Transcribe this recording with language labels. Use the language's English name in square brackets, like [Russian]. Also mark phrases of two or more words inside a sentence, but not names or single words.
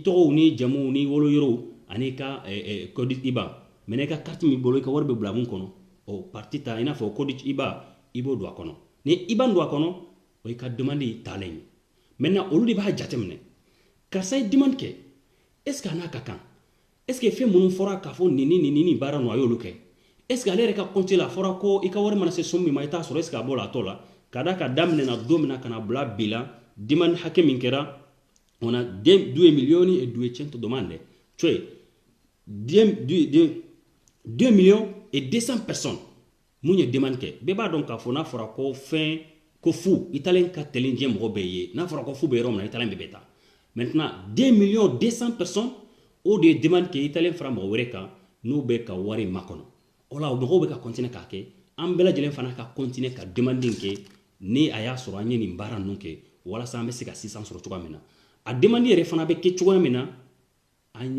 [Bambara] tɔgɔw ni jamuw ni woloyɔrɔw ani ka [French] code IBAN [Bambara] maintenant i ka carte min bolo i ka wari bɛ bila mun kɔnɔ o partie ta i n'a fɔ [French] code IBAN [Bambara] i b'o don a kɔnɔ ni IBAN don a kɔnɔ o i ka demande ye taalen ye maintenant olu de b'a jateminɛ karisa ye demande kɛ [French] est ce que [Bambara] a n'a ka kan [French] est ce que [Bambara] fɛn minnu fɔra k'a fɔ nin baara ninnu a y'olu kɛ [French] est ce que [Bambara] ale yɛrɛ ka compte la a fɔra ko i ka wari mana se somme min ma i t'a sɔrɔ [French] est ce que [Bambara] a b'o la a t'o la ka da ka daminɛna don min na ka na bila bi la demande hakɛ min kɛra [French] on a 2 millions et 200 demandes [Bambara] cioè [French] 2 millions et 200 personnes [Bambara] mun ye demande kɛ bɛɛ b'a dɔn k'a fɔ n'a fɔra ko fɛn ko fu italien ka tɛlen diɲɛ mɔgɔ bɛɛ ye n'a fɔra ko fu bɛ yɔrɔ min na italien bɛɛ bɛ taa maintenant 2 millions 200 personnes o de ye demande kɛ italien fara mɔgɔ wɛrɛ kan n'u bɛ ka wari makɔnɔ o la mɔgɔw bɛ ka continuer k'a kɛ an bɛɛ lajɛlen fana ka continuer ka demande kɛ ni a y'a sɔrɔ an ye nin baara ninnu kɛ [French] walasa an bɛ se ka sisan sɔrɔ cogoya min na a demande yɛrɛ fana bɛ kɛ cogoya min na an